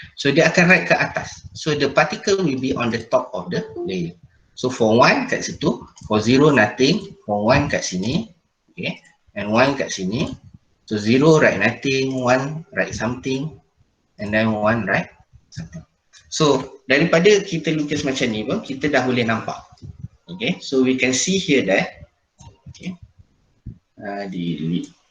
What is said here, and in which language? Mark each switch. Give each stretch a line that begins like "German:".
English: So
Malay: dia akan
English: write
Malay: ke atas.
English: So the particle will be on the top of the layer. So for 1
Malay: kat situ,
English: for 0 nothing, for 1
Malay: kat sini,
English: okay, and 1 kat sini. So 0 write nothing, 1 write something, and then 1 write something.
Malay: So daripada kita lukis macam ni pun kita dah boleh nampak.
English: Okay, so we can see here that, okay, delete.